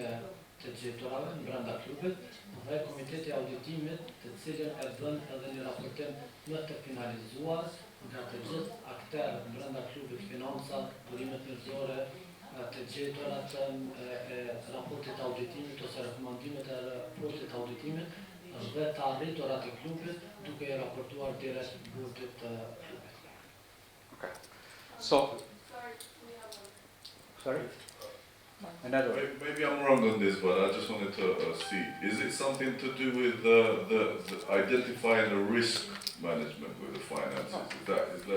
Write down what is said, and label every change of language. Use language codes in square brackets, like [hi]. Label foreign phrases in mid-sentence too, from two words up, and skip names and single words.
[sq] të gjeturave në brenda klubit dhe komiteti auditimit të cilën e bën edhe një raportim më të finalizuar nga të gjithë aktorët në brenda klubit, financat, burimet njerëzore, të gjeturat e raportit auditimit ose rekomandimet e raportit auditimit dhe të arriturat e klubit duke I raportuar direkt bordit të klubit. [en] Okay. So, sorry? Another way. Maybe I'm wrong on this, but I just wanted to see. Is it something to do with the identifying the risk management with the finances? Is that